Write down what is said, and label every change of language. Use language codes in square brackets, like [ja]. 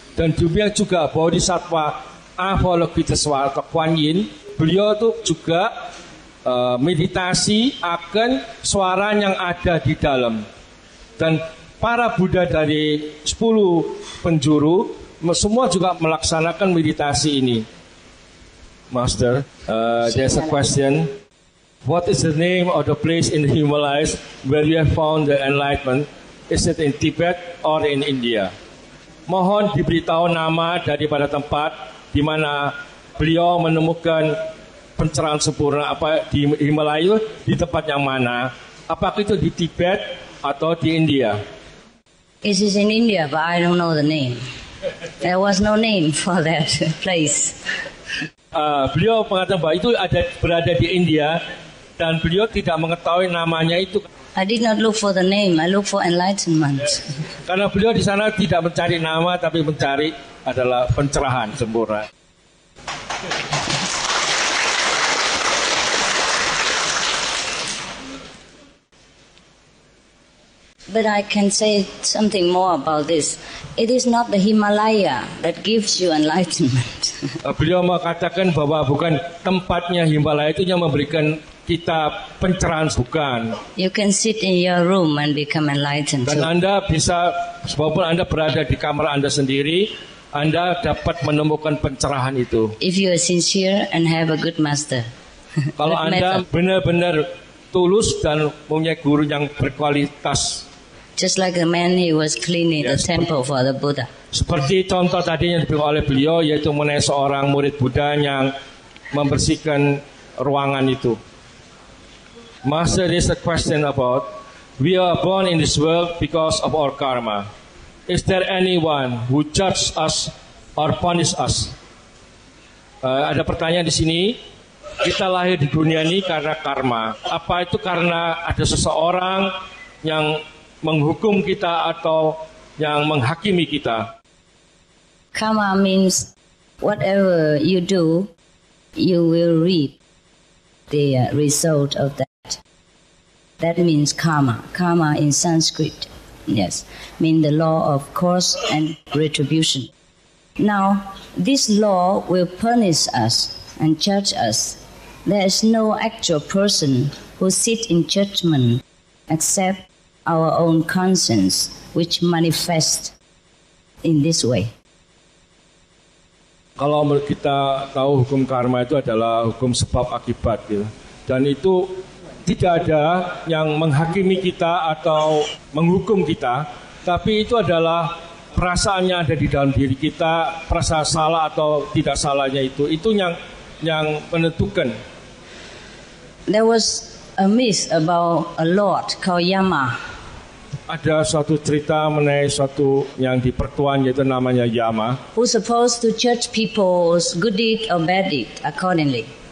[id] Dan demikian juga Bodhisattva Avalokitesvara atau Kuan Yin, beliau itu juga meditasi akan suara yang ada di dalam. Dan para Buddha dari 10 penjuru semua juga melaksanakan meditasi ini. [en] Master, there's a question. What is the name of the place in the Himalayas where you have found the enlightenment? Is it in Tibet or in India? [id] Mohon diberitahu nama daripada tempat di mana beliau menemukan pencerahan sempurna, apa di Himalaya, di tempat yang mana? Apakah itu di Tibet atau di India? [en] It is in India, but I don't know the name. There was no name for that place. [id] Beliau mengatakan bahwa itu berada di India dan beliau tidak mengetahui namanya itu. [en] I did not look for the name, I look for enlightenment. [id] Karena beliau di sana tidak mencari nama, tapi mencari adalah pencerahan sempurna. [en] But I can say something more about this. It is not the Himalaya that gives you enlightenment. [id] Beliau mengatakan bahwa bukan tempatnya Himalaya itu yang memberikan kita pencerahan, bukan. [en] You can sit in your room and become enlightened. [id] Dan Anda bisa, walaupun Anda berada di kamar Anda sendiri, Anda dapat menemukan pencerahan itu. [en] If you are sincere and have a good master. [id] Kalau Anda benar-benar tulus dan punya guru yang berkualitas. [en] Just like the man he was cleaning the temple for the Buddha. [id] Seperti contoh tadi yang diberikan oleh beliau, yaitu mengenai seorang murid Buddha yang membersihkan ruangan itu. [en] Master, there is a question about, we are born in this world because of our karma. Is there anyone who judge us or punish us? [id] Ada pertanyaan di sini. Kita lahir di dunia ini karena karma. Apa itu karena ada seseorang yang menghukum kita atau yang menghakimi kita? [en] Karma means whatever you do, you will reap the result of that. That means karma. Karma in Sanskrit, yes, means the law of cause and retribution. Now, this law will punish us and judge us. There is no actual person who sits in judgment except our own conscience, which manifests in this way. [id] Kalau kita tahu hukum karma itu adalah hukum sebab akibat, gitu. Dan itu tidak ada yang menghakimi kita atau menghukum kita, tapi itu adalah perasaannya ada di dalam diri kita, perasaan salah atau tidak salahnya itu yang menentukan. [en] There was a myth about a lord called Yama. [id] Ada suatu cerita mengenai suatu yang di pertuan, yaitu namanya Yama, [en] who supposed to judge people's good deed or bad deed accordingly.